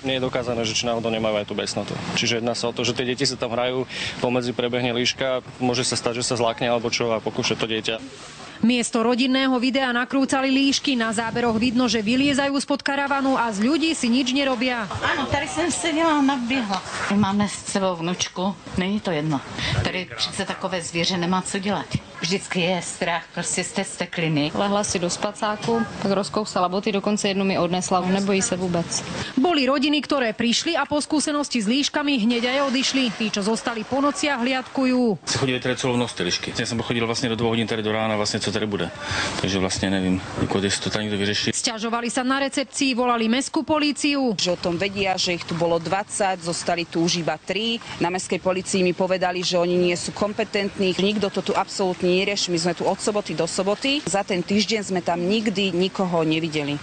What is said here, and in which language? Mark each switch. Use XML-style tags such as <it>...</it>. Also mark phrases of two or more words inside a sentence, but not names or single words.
<sk>Nie je dokázané, že či náhodou nemajú aj tú besnotu. Čiže jedná sa o to, že tie deti sa tam hrajú, pomedzi prebehne líška, môže sa stať, že sa zlákne alebo čo a pokúša to dieťa. Miesto rodinného videa nakrúcali líšky. Na záberoch vidno, že vyliezajú spod karavanu a z ľudí si nič nerobia.</sk> <cs>Ano, tady jsem seděla, naběhla. My máme s sebou vnučku, není to jedno. Tady přece takové zvěře nemá co dělat. Vždycky je strach prostě z té stekliny. Lehla si do spacáku, tak rozkousala boty, dokonce jednu mi odnesla, nebojí se vůbec.</cs> <sk>Boli rodiny, ktoré prišli a po skúsenosti s líškami hneď aj odišli. Tí, čo zostali po nociach, hliadkujú.</sk> <cs>Chodili tady celou noc ty líšky. Já jsem chodil vlastně do 2 hodin tady do rána, vlastně co tady bude. Takže vlastně nevím, jestli to tady někdo vyřeší.</cs> <sk>Sťažovali sa na recepcii, volali mestskú políciu. Že o tom vedia, že ich tu bolo 20, zostali tu už iba 3. Na mestskej polícii mi povedali, že oni nie sú kompetentní. Nikto to tu absolútne nerieši. My sme tu od soboty do soboty. Za ten týždeň sme tam nikdy nikoho nevideli.</sk>